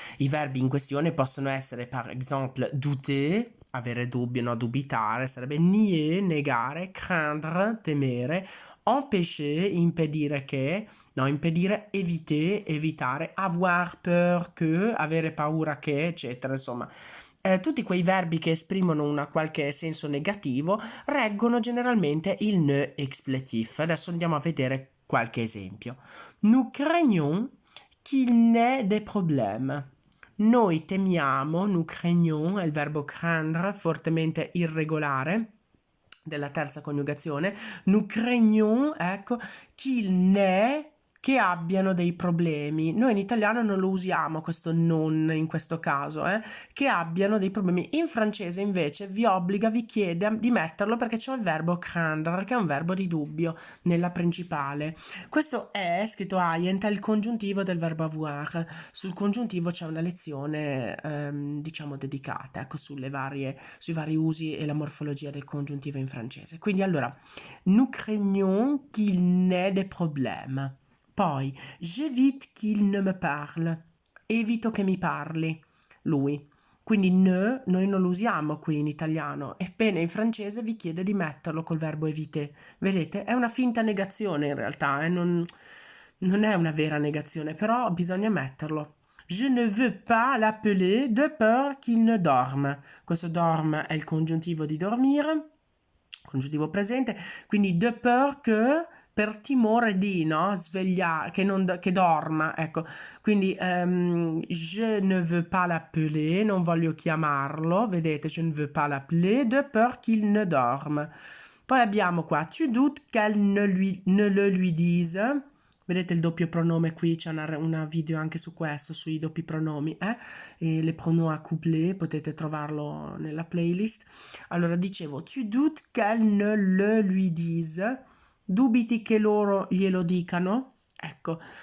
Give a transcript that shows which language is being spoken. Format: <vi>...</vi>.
<it>I verbi in questione possono essere</it> <fr>par exemple</fr> <it>douter, avere dubbio, no, dubitare, sarebbe nier, negare, craindre, temere, empêcher, impedire che, no, impedire, éviter, evitare,</it> <fr>avoir peur que,</fr> <it>avere paura che, eccetera, insomma. Tutti quei verbi che esprimono un qualche senso negativo reggono generalmente il ne expletif. Adesso andiamo a vedere qualche esempio.</it> <fr>Nous craignons qu'il n'ait des problèmes.</fr> <it>Noi temiamo,</it> <fr>nous craignons,</fr> <it>è il verbo craindre, fortemente irregolare, della terza coniugazione, nous craignons, ecco,</it> <fr>qu'il n'ait,</fr> <it>che abbiano dei problemi. Noi in italiano non lo usiamo questo non in questo caso, che abbiano dei problemi. In francese invece vi chiede di metterlo perché c'è il verbo craindre, che è un verbo di dubbio nella principale. Questo è scritto aient, è il congiuntivo del verbo avoir. Sul congiuntivo c'è una lezione, diciamo, dedicata, ecco, sui vari usi e la morfologia del congiuntivo in francese. Quindi allora,</it> <fr>nous craignons qu'il n'ait des problèmes. Poi, j'évite qu'il ne me parle.</fr> <it>Evito che mi parli, lui. Quindi ne noi non lo usiamo qui in italiano, ebbene in francese vi chiede di metterlo col verbo éviter. Vedete? È una finta negazione in realtà, non è una vera negazione, però bisogna metterlo.</it> <fr>Je ne veux pas l'appeler de peur qu'il ne dorme.</fr> <it>Questo dorme è il congiuntivo di dormire, congiuntivo presente, quindi</it> <fr>de peur que</fr> <it>per timore di, no? Svegliare, che dorma, ecco. Quindi</it> <fr>je ne veux pas l'appeler, non voglio chiamarlo, vedete, je ne veux pas l'appeler de peur qu'il ne dorme.</fr> <it>Poi abbiamo qua,</it> <fr>tu doutes qu'elle ne le lui dise.</fr> <it>Vedete il doppio pronome qui, c'è una video anche su questo, sui doppi pronomi, e</it> <fr>les pronoms à coupler,</fr> <it>potete trovarlo nella playlist. Allora dicevo,</it> <fr>tu doutes qu'elle ne le lui dise,</fr> <it>dubiti che loro glielo dicano, ecco.</it>